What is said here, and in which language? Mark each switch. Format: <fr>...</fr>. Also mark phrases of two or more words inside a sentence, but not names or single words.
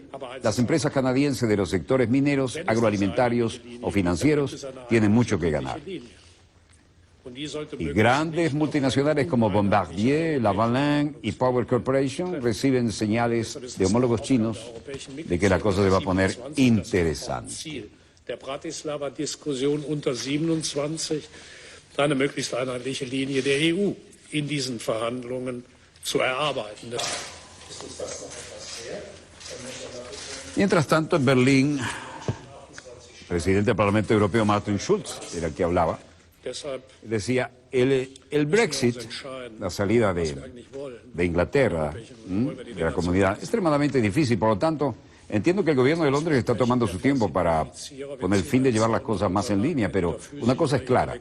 <es>Las empresas canadienses de los sectores mineros, agroalimentarios o financieros tienen mucho que ganar. Y grandes multinacionales como Bombardier, Lavalin y Power Corporation reciben señales de homólogos chinos de que la cosa se va a poner interesante.</es> <de>Der Bratislava-Diskussion unter 27, eine möglichst einheitliche Linie der EU in diesen Verhandlungen zu erarbeiten.</de> <es>Mientras tanto, en Berlín, el presidente del Parlamento Europeo, Martin Schulz, era el que hablaba, decía, el Brexit, la salida de Inglaterra, de la comunidad, es extremadamente difícil, por lo tanto, entiendo que el gobierno de Londres está tomando su tiempo con el fin de llevar las cosas más en línea, pero una cosa es clara.</es>